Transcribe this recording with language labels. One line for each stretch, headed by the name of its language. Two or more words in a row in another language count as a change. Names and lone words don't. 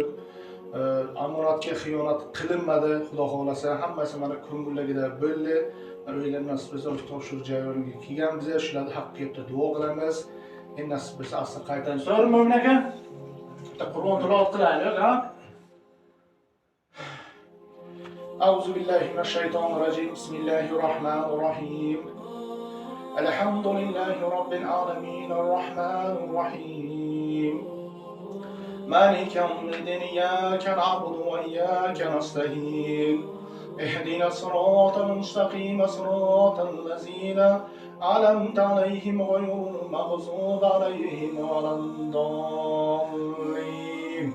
Uzbek: Amonatga xiyonat qilinmadi, xudo xolasa hammasi mana ko'ngilligida bo'ldi. Uylar nasib bo'lsa topshirish jarayoniga kelganmiz, shularni haqqiga duo qilamiz. Endi nasib bo'lsa asli qaytamiz. So'rayman Mo'min aka. Bitta Qur'on tilovat qilaylik, ha?
Arabic: أعوذ بالله من الشيطان الرجيم. بسم الله الرحمن الرحيم. الحمد لله رب العالمين الرحمن الرحيم. مالك يوم الدين إياك نعبد وإياك نستعين. اهدنا الصراط المستقيم صراط الذين أنعمت عليهم غير المغضوب عليهم ولا الضالين.